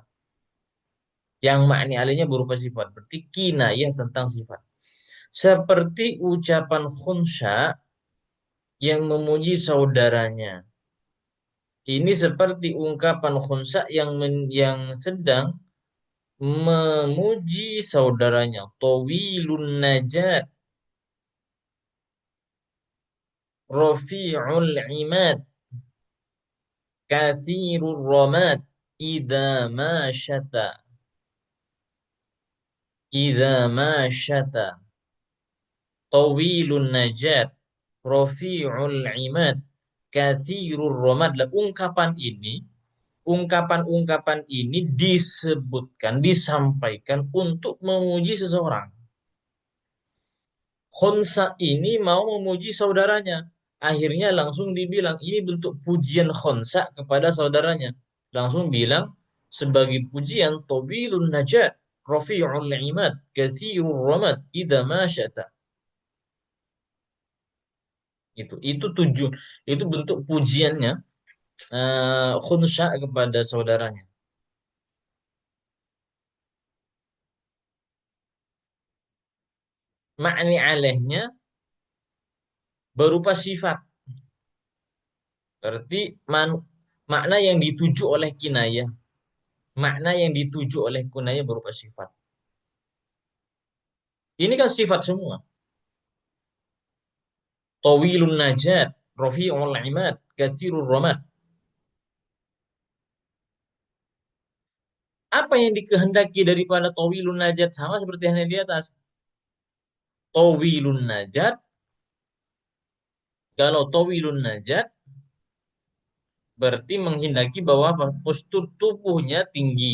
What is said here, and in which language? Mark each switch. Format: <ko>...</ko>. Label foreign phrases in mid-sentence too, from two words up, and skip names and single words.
<id>Yang makni alehnya berupa sifat. Berarti kinayah tentang sifat. Seperti ucapan khunsa yang memuji saudaranya. Ini seperti ungkapan khunsa yang sedang memuji saudaranya.</id> <ar>طويل النجاد رفيع العماد كثير الرماد إذا ما شتا إذا ما شتا طويل النجاد رفيع العماد كثير الرماد.</ar> <id>Lah, ungkapan-ungkapan ini disebutkan, disampaikan untuk memuji seseorang. Khonsa ini mau memuji saudaranya. Akhirnya langsung dibilang, ini bentuk pujian Khonsa kepada saudaranya. Langsung bilang, sebagai pujian,</id> <ar>طويل النجاد رفيع العماد كثير الرماد إذا ما شتا.</ar> <id>Itu itu bentuk pujiannya Khunsa kepada saudaranya. Makni alehnya berupa sifat. Berarti makna yang dituju oleh kinayah. Makna yang dituju oleh kunayah berupa sifat. Ini kan sifat semua.</id> <ar>طويل النجاد رفيع العماد كثير الرماد.</ar> <id>Apa yang dikehendaki daripada</id> <ar>طويل النجاد</ar> <id>sama seperti yang di atas.</id> <ar>طويل النجاد,</ar> <id>kalau</id> <ar>طويل النجاد</ar> <id>berarti menghendaki bahwa postur tubuhnya tinggi.</id>